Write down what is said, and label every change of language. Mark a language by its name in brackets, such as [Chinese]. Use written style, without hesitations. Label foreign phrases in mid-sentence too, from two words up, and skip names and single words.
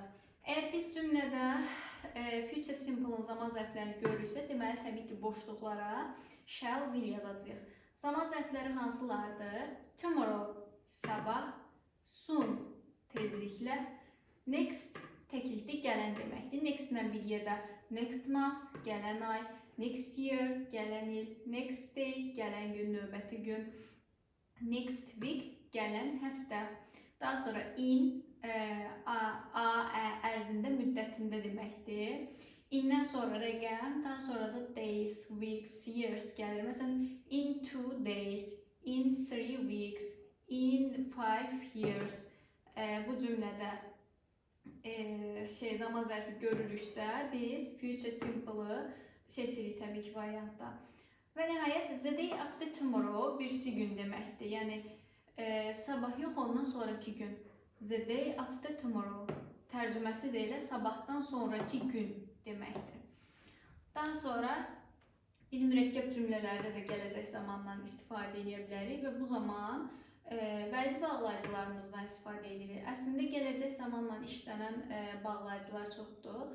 [Azerbaijani] Əgər biz cümlədə [English] future simple-ın [Azerbaijani] zaman zərflərini görürsə, deməli, təbii ki, boşluqlara [English] shall, will [Azerbaijani] yazacağıq. Zaman zərfləri hansılardır? Tomorrow, sabah, soon, tezliklə, next, təklikdə gələn deməkdir. Next-lə bir yerdə [English] next month, [Azerbaijani] gələn ay, [English] next year, [Azerbaijani] gələn il, [English] next day, [Azerbaijani] gələn gün, növbəti gün, [English] next week, [Azerbaijani] gələn həftə. Daha sonra in, ərzində, müddətində deməkdir. İndən sonra rəqəm, daha sonra da [English] days, weeks, years [Azerbaijani] gəlir. Məsələn, [English] in 2 days, in 3 weeks, in 5 years. [Azerbaijani] Bu cümlədə zaman zərfi görürüksə, biz [English] future simple-ı [Azerbaijani] seçirik təbii ki, variantda. Və nəhayət, [English] the day after tomorrow [Azerbaijani] birisi gün deməkdir. Yəni, sabah yox, ondan sonraki gün. [English] The day after tomorrow. [Azerbaijani] Tərcüməsi də elə sabahdan sonraki gün deməkdir. Daha sonra biz mürəkkəb cümlələrdə də gələcək zamandan istifadə edə bilərik və bu zaman bəzi bağlayıcılarımızdan istifadə edirik. Əslində, gələcək zamanla işlənən bağlayıcılar çoxdur.